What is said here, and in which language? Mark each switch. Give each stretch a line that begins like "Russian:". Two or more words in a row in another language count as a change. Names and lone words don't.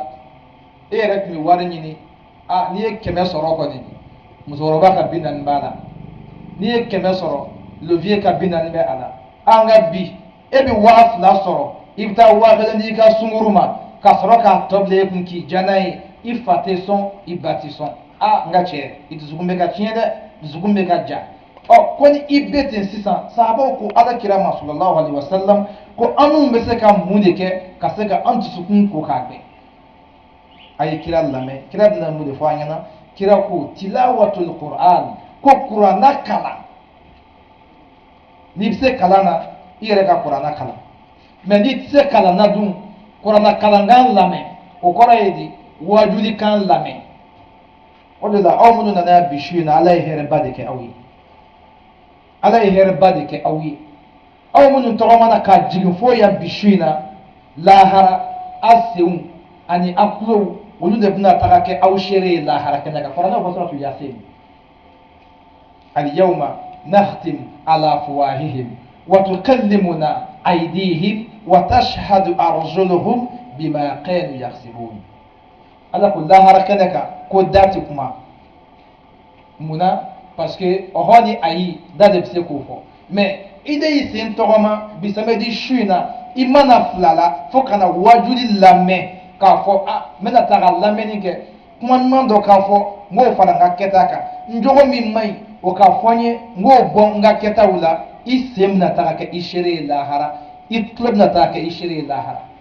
Bambara: e yɛrɛ tun bɛ wari ɲini n'i ye 100 sɔrɔ kɔni musokɔrɔba ka 40 b'a la n'i ye 100 sɔrɔ levier ka 40 bɛ a la an ka bi e bɛ 2000 sɔrɔ i bɛ taa 1000 di i ka sunkuru ma ka sɔrɔ k'a tɔ bila e kun k'i diya n'a ye i fa tɛ sɔn i ba tɛ sɔn n ka cɛ i dusukun bɛ ka tiɲɛ dɛ dusukun bɛ ka ja ko ni i bɛ ten sisan sahabaw ko ala kira ma
Arabic: صلى الله عليه وسلم
Bambara: ko anw bɛ se ka mun de kɛ ka se ka an dusukun ko k'a gbɛ a ye kira lamɛn kira bɛna mun de fɔ an ɲɛna kira ko
Arabic: تلاوة القرآن
Bambara: ko kuranna kalan n'i bɛ se kalan na i yɛrɛ ka kuranna kalan mais n'i tɛ se kalan na dun kuranna kalankan lamɛn o kɔrɔ ye di wajulikan lamɛn o de la aw minnu nana bi su in na ala ye hɛrɛba de kɛ aw ye ala ye hɛrɛba de kɛ aw ye aw minnu tɔgɔmana ka jigin fo yan bi su in na lahara a senw ani a kulow olu de bɛna taga kɛ aw seere ye lahara kɛnɛ kan kuranɛ fɔ suratu yasin
Arabic: اليوم نختم على أفواههم وتكلمنا أيديهم وتشهد أرجلهم بما كانوا يكسبون
Bambara: ala ko lahara kɛnɛ kan ko dati kuma munna
French: parce que
Bambara: o hɔni ayi da de bɛ se k'o fɔ mais i de y'i sen tɔgɔma bi samedi su in na i mana fila la fo ka na wajuli lamɛn k'a fɔ n bɛna taa ka lamɛnni kɛ kuma ɲuman dɔ k'a fɔ n k'o fara n ka kɛta kan n jogo min man ɲi o k'a fɔ n ye n k'o bɔ n ka kɛtaw la i sen bɛna taa ka kɛ i seere ye lahara i tulon bɛna taa kɛ i seere ye lahara